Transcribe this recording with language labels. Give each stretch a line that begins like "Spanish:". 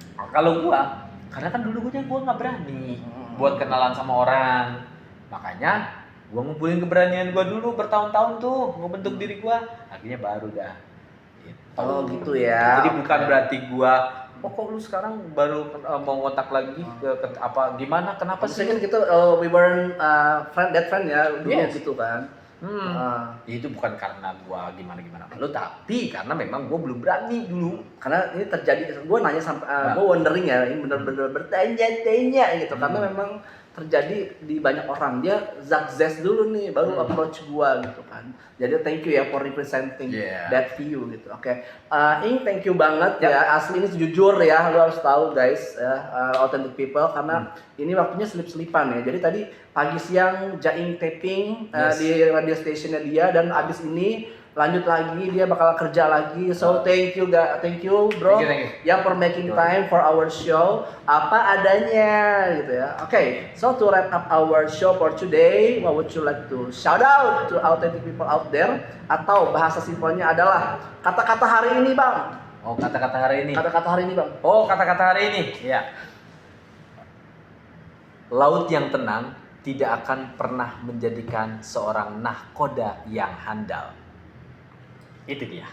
Indonesian: kalau gua, karena kan dulu gua nggak berani buat kenalan sama orang. Makanya gua ngumpulin keberanian gua dulu bertahun-tahun tuh, ngebentuk diri gua. Akhirnya baru dah. Gitu. Oh gitu ya. Jadi bukan berarti gua, kok lu sekarang baru mau kontak lagi ke apa gimana? Kenapa sih? Maksudnya kan kita we weren't that friend ya dulu
English: Yes.
Indonesian: gitu kan. Ya itu bukan karena gua gimana sama lu, tapi karena memang gua belum berani dulu. Karena ini terjadi, gue nanya sampai gue wondering ya, ini bener-bener bertanya-tanya gitu, karena memang terjadi di banyak orang. Dia success dulu nih baru approach gue gitu kan.
English: Jadi thank you ya for representing that view gitu. Oke.
Indonesian: Ing, thank you banget ya, asli ini jujur ya, lu harus tahu guys ya, authentic people, karena ini waktunya selip-selipan ya. Jadi tadi pagi siang Jaing taping di radio stationnya dia, dan abis ini lanjut lagi, dia bakal kerja lagi.
English: So thank you bro, Thank you. yang for making time for our show apa adanya gitu ya. Oke, so to wrap up our show for today, what would you like to shout out to authentic people out there?
Indonesian: Atau bahasa simpelnya adalah kata-kata hari ini bang. Oh, kata-kata hari ini. Kata-kata hari ini bang. Oh, kata-kata hari ini. Ya. Laut yang tenang tidak akan pernah menjadikan seorang nahkoda yang handal. Itu dia.